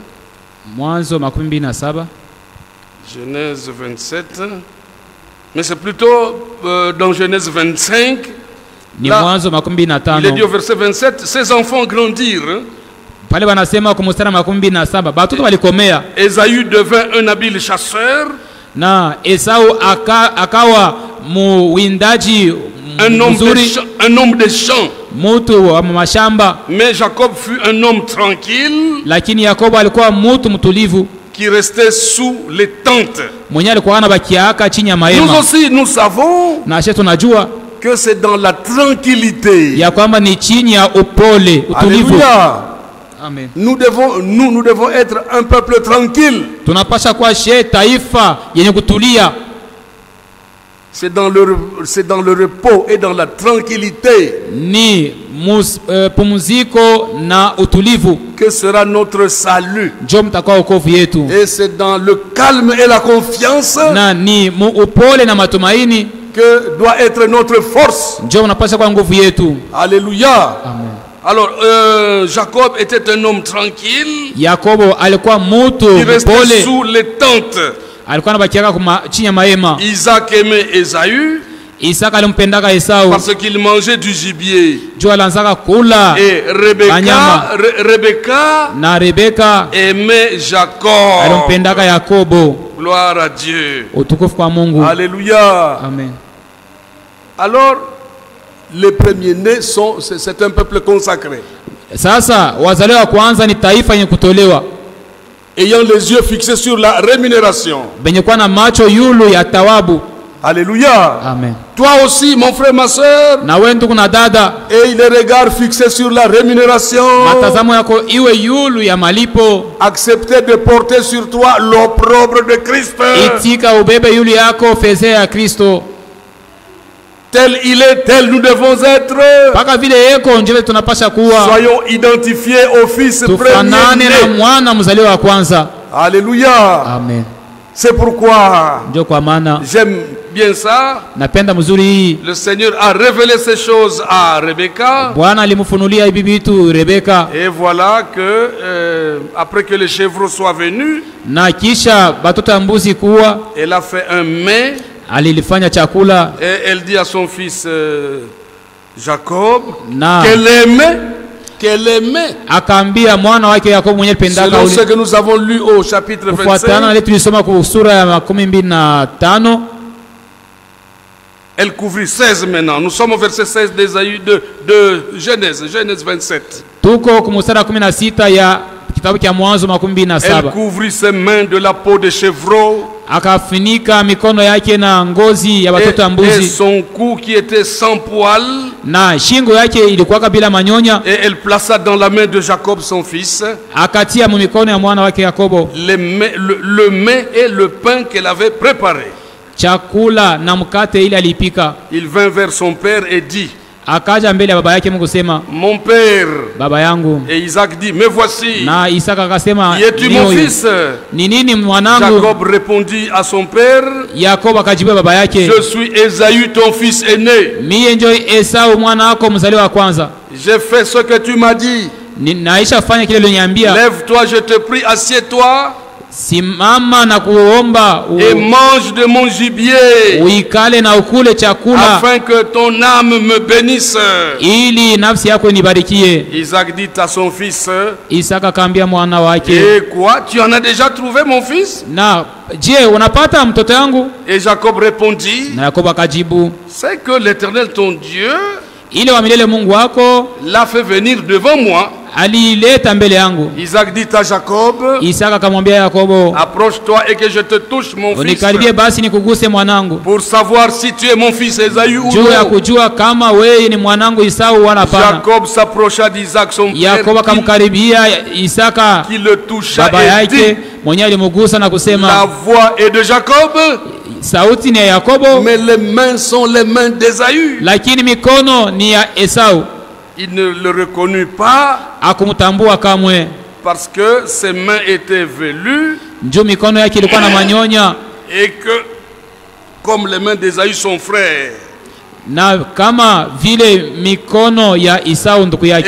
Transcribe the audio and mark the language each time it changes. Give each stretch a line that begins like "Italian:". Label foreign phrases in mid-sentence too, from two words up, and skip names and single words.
Swahili: Mwanzo 27.
French: Genèse 27. Mais c'est plutôt dans Genèse 25.
Swahili: Ni
French: Là,
Swahili: Mwanzo
French: il est dit 25. au verset 27, ses enfants grandirent. Hein.
Swahili: Pale wanasema kwa mstari 27, batoto walikomea
French: Ésaü devint un habile chasseur,
Swahili: na Esau akawa muwindaji
French: un
Swahili: mzuri,
French: homme des champs.
Swahili: mutu wa mashamba.
French: Mais Jacob fut un homme tranquille
Swahili: Lakini Yakobo alikuwa mutu mtulivu,
French: qui restait sous les tentes.
Swahili: mwenye alikuwa anabakiaka chini ya
French: Nous
Swahili: mahema.
French: aussi, nous savons
Swahili: Na sisi tunajua
French: que c'est dans la tranquillité.
Swahili: ya kwamba ni chini ya upole, utulivu.
French: Alléluia.
Swahili: Amen.
French: Nous devons être un peuple tranquille.
Swahili: Tunapasha kuwa taifa yenye kutulia.
French: C'est dans le repos et dans la tranquillité
Swahili: Ni pumziko na utulivu
French: que sera notre salut.
Swahili: njo mtakuwa wokovu yetu.
French: Et c'est dans le calme et la confiance
Swahili: Na ni upole na matumaini
French: que doit être notre force.
Swahili: njo unapasha kuwa nguvu yetu.
French: Alléluia.
Swahili: Amen.
French: Alors, Jacob était un homme tranquille
Swahili: Yakobo alikuwa mutu
French: qui restait
Swahili: mpole,
French: sous les tentes.
Swahili: alikuwa anabakiaka chini ya mahema.
French: Isaac aimait Ésaü
Swahili: Isaka alimpendaka Esau
French: parce qu'il mangeait du gibier.
Swahili: juu alianzaka kula,
French: Et Rebecca
Swahili: na Rebeka
French: aimait Jacob.
Swahili: alimpendaka Yakobo.
French: Gloire à Dieu.
Swahili: Utukufu kwa Mungu.
French: Alléluia.
Swahili: Amen.
French: Alors, les premiers-nés c'est un peuple consacré.
Swahili: Sasa wazaliwa wa kwanza ni taifa yenye kutolewa,
French: Ayant les yeux fixés sur la rémunération.
Swahili: benye kuwa na macho yulu ya tawabu.
French: Alléluia.
Swahili: Amen.
French: Toi aussi, mon frère, ma soeur,
Swahili: Na wewe ndugu na dada,
French: et les regards fixés sur la rémunération.
Swahili: matazamo yako iwe yulu ya malipo.
French: Acceptez de porter sur toi l'opprobre de Christ.
Swahili: Itika ubebe yulu yako fezea ya Kristo.
French: Tel il est, tel nous devons être.
Swahili: Paka vile yeko njeve tunapasha kuwa.
French: Soyons identifiés au Fils
Swahili: Tufanane na
French: premier-né.
Swahili: mwana mzaliwa wa kwanza.
French: Alléluia.
Swahili: Amen.
French: C'est pourquoi
Swahili: Ndio kwa maana
French: j'aime bien ça.
Swahili: napenda mzuri hii.
French: Le Seigneur a révélé ces choses à Rebecca.
Swahili: Bwana alimfunulia hivi vitu Rebeka,
French: Et voilà que après que les chevreaux soient venus,
Swahili: na kisha batoto ya mbuzi kuwa
French: elle a fait un mets
Swahili: alilifanya chakula
French: et elle dit à son fils Jacob
Swahili: na
French: qu'elle aimait.
Swahili: akaambia mwana wake Yakobo mwenye pendaka
French: Selon ce
Swahili: ule,
French: que nous avons lu au chapitre
Swahili: kufuatana na
French: 25,
Swahili: ile tulisoma kwa sura ya 25.
French: elle couvrit 16 maintenant. Nous sommes au verset 16 de Genèse 27.
Swahili: Tuko kumustara 16 ya kitabu cha Mwanzo
French: Elle 27. couvrit ses mains de la peau de chevreau.
Swahili: akafunika mikono yake na ngozi ya watoto wa
French: et
Swahili: mbuzi,
French: son cou qui était sans poil,
Swahili: na shingo yake ilikuwa bila manyonya.
French: et elle plaça dans la main de Jacob son fils
Swahili: Akatia mikono ya mwana wake Yakobo
French: le mets et le pain qu'elle avait préparé.
Swahili: chakula na mkate ile alipika.
French: Il vint vers son père et dit,
Swahili: Akaja mbele ya baba yake kusema,
French: mon père.
Swahili: baba yangu.
French: Et Isaac dit, me voici.
Swahili: Na Isaka akasema,
French: Y es-tu mon fils?
Swahili: ni nini mwanangu?
French: Jacob répondit à son père,
Swahili: Yakobo akajibu baba yake,
French: je suis Ésaü ton fils aîné.
Swahili: mie njo Esau mwana wako mzaliwa wa kwanza.
French: J'ai fait ce que tu m'as dit.
Swahili: Naisha fanya kile uliniambia.
French: Lève-toi, je te prie, assieds-toi
Swahili: Simama na kuomba
French: et mange de mon gibier,
Swahili: uikale na ukule chakula
French: afin que ton âme me bénisse.
Swahili: ili nafsi yako nibarikie.
French: Isaac dit à son fils,
Swahili: Isaka akaambia mwana wake,
French: et quoi, tu en as déjà trouvé mon fils?
Swahili: na je, unapata mtoto yangu?
French: Et Jacob répondit,
Swahili: Na Yakobo akajibu,
French: c'est que l'Éternel ton Dieu
Swahili: ile wa milele Mungu wako
French: l'a fait venir devant moi.
Swahili: alileta mbele yangu.
French: Isaac dit à Jacob,
Swahili: Isaka akamwambia Yakobo,
French: approche-toi et que je te touche mon fils,
Swahili: unikaribie basi nikuguse mwanangu,
French: pour savoir si tu es mon fils Ésaü ou
Swahili: juu ya
French: non.
Swahili: kujua kama wewe ni mwanangu Isau wala hapana.
French: Jacob s'approcha d'Isaac son
Swahili: Yakobo
French: père
Swahili: akamkaribia Isaka
French: qui le toucha
Swahili: baba
French: et
Swahili: yake
French: dit,
Swahili: mwenye alimugusa na
French: la
Swahili: kusema,
French: voix est de Jacob,
Swahili: sauti ni ya Yakobo,
French: mais les mains sont les mains d'Ésaü.
Swahili: lakini mikono ni ya Esau.
French: Il ne le reconnut pas
Swahili: Akumtambua kamwe,
French: parce que ses mains étaient velues
Swahili: njoo mikono yake ilikuwa na manyonya,
French: et que, comme les mains d'Ésaü son frère,
Swahili: na kama vile mikono ya Esau ndugu yake,